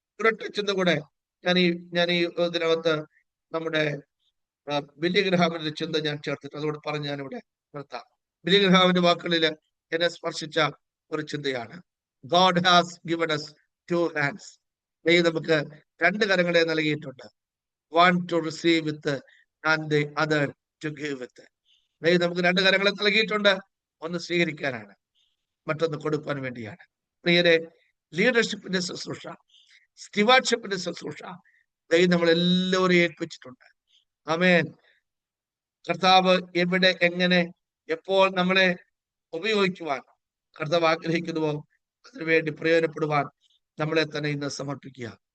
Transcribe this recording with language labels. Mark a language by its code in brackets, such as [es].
[ml] ഒരൊറ്റ ചിന്ത കൂടെ ഞാൻ ഈ ഇതിനകത്ത് നമ്മുടെ ബില്ലി ഗ്രഹാമിന്റെ ചിന്ത ഞാൻ ചേർത്തിട്ട് അതോട് പറഞ്ഞ് ഞാനിവിടെ നിർത്താം. ബില്ലി ഗ്രഹാമിന്റെ വാക്കുകളിൽ എന്നെ സ്പർശിച്ച ഒരു ചിന്തയാണ്. [en] God has given us two hands. [ml] ദൈവം നമുക്ക് രണ്ട് കരങ്ങളെ നൽകിയിട്ടുണ്ട്. [en] One to receive with and the other to give with. [ml] ദൈവം നമുക്ക് രണ്ട് കരങ്ങളെ നൽകിയിട്ടുണ്ട്. ഒന്ന് സ്വീകരിക്കാനാണ്, മറ്റൊന്ന് കൊടുക്കാൻ വേണ്ടിയാണ്. പ്രിയരെ, ലീഡർഷിപ്പിന്റെ ശുശ്രൂഷ, സ്റ്റിവാർഡ്ഷിപ്പിന്റെ ശുശ്രൂഷ ദൈവം നമ്മളെല്ലാവരെയും ഏൽപ്പിച്ചിട്ടുണ്ട്. ആമേൻ. കർത്താവ് എവിടെ, എങ്ങനെ, എപ്പോൾ നമ്മളെ ഉപയോഗിക്കുവാൻ കർത്താവ് ആഗ്രഹിക്കുന്നുവോ അതിനുവേണ്ടി പ്രയോജനപ്പെടുവാൻ നമ്മളെ തന്നെ ഇന്ന് സമർപ്പിക്കുക.